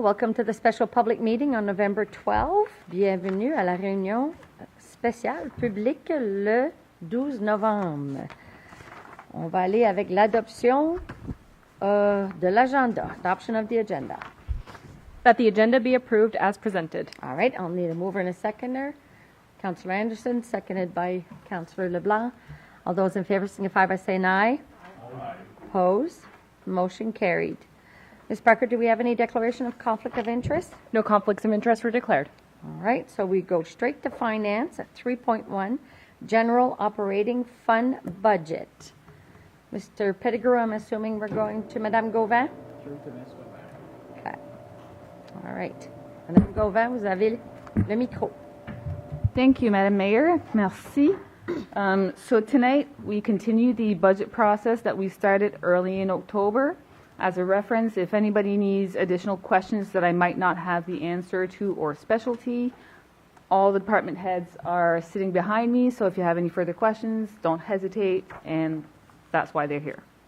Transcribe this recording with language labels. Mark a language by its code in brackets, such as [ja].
[en] Welcome to the special public meeting on November 12. [fr] Bienvenue à la réunion spéciale publique le 12 novembre. On va aller avec l'adoption de l'agenda, [en] adoption of the agenda. That the agenda be approved as presented. All right, I'll need a mover and a seconder. Councillor Anderson, seconded by Councillor LeBlanc. All those in favor signify by saying aye. Aye. Opposed? Motion carried. Ms. Parker, do we have any declaration of conflict of interest? No conflicts of interest were declared. All right, so we go straight to finance at 3.1, general operating fund budget. Mr. Pettigrew, I'm assuming we're going to Madame Gauvin? Okay. All right. [fr] Madame Gauvin, vous avez le micro. [en] Thank you, Madam Mayor. [fr] Merci. [en] So tonight we continue the budget process that we started early in October. As a reference, if anybody needs additional questions that I might not have the answer to or specialty, all the department heads are sitting behind me, so if you have any further questions, don't hesitate, and that's why they're here.